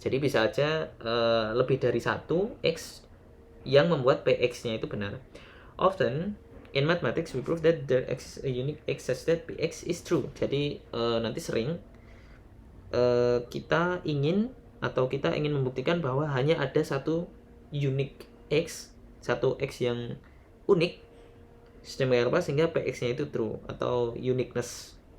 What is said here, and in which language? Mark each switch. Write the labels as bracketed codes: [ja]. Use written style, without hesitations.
[id] Jadi bisa aja lebih dari satu x yang membuat px-nya itu benar. [en] Often in mathematics we prove that there exists a unique x such that px is true. [id] Jadi nanti sering kita ingin membuktikan bahwa hanya ada satu unique x, satu x yang unik sedemikian rupa sehingga px-nya itu true atau uniqueness.